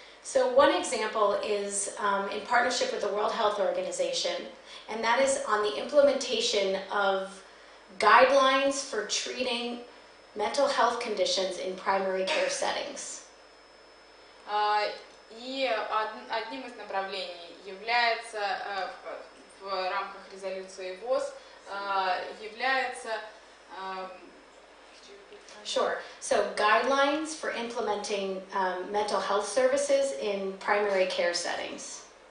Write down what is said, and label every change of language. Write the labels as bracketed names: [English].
[English] So one example is in partnership with the World Health Organization, and that is on the implementation of guidelines for treating mental health conditions in primary care settings. [Russian] И одним из направлений является в рамках резолюции ВОЗ является [English] Sure. So guidelines for implementing mental health services in primary care settings.